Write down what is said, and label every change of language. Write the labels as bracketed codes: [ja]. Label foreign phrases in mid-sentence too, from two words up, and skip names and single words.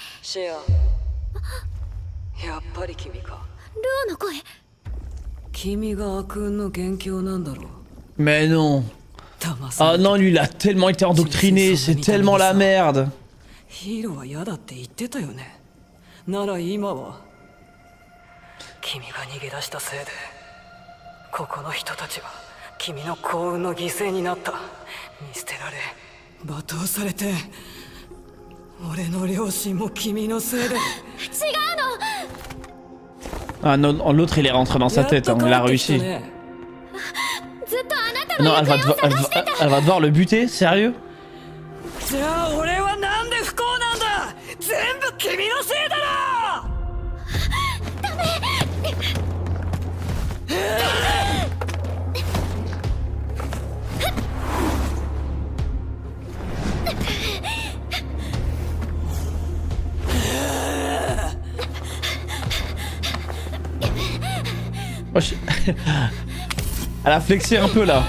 [ja] シア、やっぱり君か。ルオの声。君が悪運の元凶なんだろう。 [fr] Mais non. Ah non, lui il a tellement été endoctriné, c'est tellement la merde. [ja] ヒーローは嫌だって言ってたよね。なら今は君が逃げ出したせいでここの人たちは君の幸運の犠牲になった。見捨てられ罵倒されて、俺の両親も君のせいで。違うの。 [fr] Ah non, l'autre il est rentré dans sa tête, hein, il a réussi. Non, elle va devoir le buter, sérieux? [ja] じゃあ俺はなんで不幸なんだ。全部君のせいだろ。ダメ。 [fr] Elle a flexé un peu là.